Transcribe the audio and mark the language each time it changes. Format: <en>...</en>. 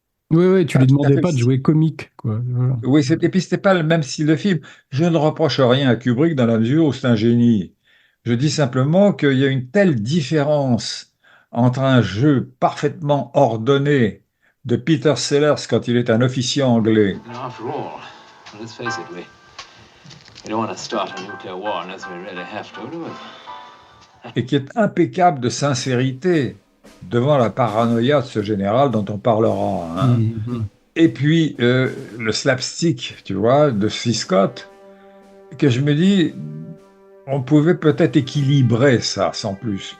<fr>Oui, tu lui demandais pas de jouer comique, quoi. Voilà. Oui, puis c'était pas le même style de film. Je ne reproche rien à Kubrick dans la mesure où c'est un génie. Je dis simplement qu'il y a une telle différence entre un jeu parfaitement ordonné de Peter Sellers quand il est un officier anglais.</fr> <en>After all, let's face it, we don't want to start a nuclear war unless we really have to, do it?</en> <fr>Et qui est impeccable de sincérité devant la paranoïa de ce général dont on parlera. Hein. Et puis, le slapstick, tu vois, de C. Scott, que je me dis, on pouvait peut-être équilibrer ça, sans plus.</fr>